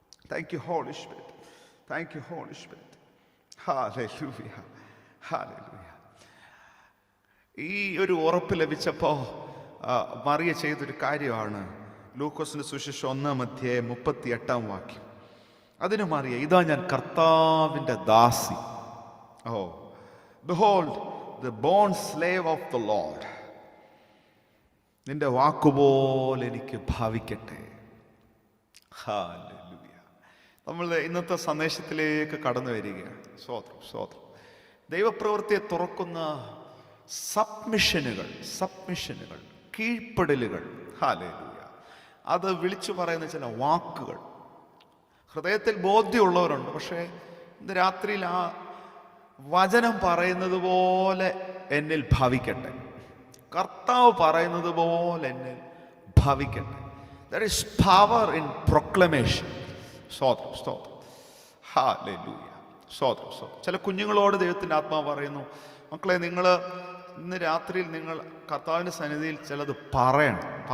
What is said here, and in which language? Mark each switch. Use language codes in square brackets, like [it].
[en] Thank you Holy Spirit. Thank you Holy Spirit. Hallelujah. Hallelujah. [ml] ഈ ഒരു ഉറപ്പ് ലഭിച്ചപ്പോൾ മറിയ ചെയ്തൊരു കാര്യമാണ്. ലൂക്കോസിന്റെ സുവിശേഷം 1:38 അതിന് മറിയ, ഇതാ ഞാൻ കർത്താവിൻ്റെ ദാസി. [en] Oh behold the born slave of the Lord. [ml] നിന്റെ വാക്കുപോലെ എനിക്ക് ഭാവിക്കട്ടെ. ഹല്ലേലൂയ. നമ്മൾ ഇന്നത്തെ സന്ദേശത്തിലേക്ക് കടന്നു വരികയാണ്. സ്തോത്രം സ്തോത്രം. ദൈവപ്രവൃത്തിയെ തുറക്കുന്ന സബ്മിഷനുകൾ, കീഴ്പ്പെടലുകൾ. ഹല്ലേലൂയ. അത് വിളിച്ചു പറയുന്ന ചില വാക്കുകൾ ഹൃദയത്തിൽ ബോധ്യമുള്ളവരുണ്ട്. പക്ഷേ ഇന്ന് രാത്രിയിൽ ആ വചനം പറയുന്നത് പോലെ എന്നിൽ ഭവിക്കട്ടെ, കർത്താവ് പറയുന്നത് പോലെ എന്നിൽ ഭവിക്കട്ടെ. [en] There is power in proclamation. [ml] സ്തോത്രം സ്തോത്രം. ഹല്ലേലൂയ. സ്തോത്രം സ്തോത്രം. ചില കുഞ്ഞുങ്ങളോട് ദൈവത്തിൻ്റെ ആത്മാവ് പറയുന്നു, മക്കളെ, നിങ്ങൾ ഇന്ന് രാത്രിയിൽ നിങ്ങൾ കർത്താവിൻ്റെ സന്നിധിയിൽ ചിലത് പറയണം.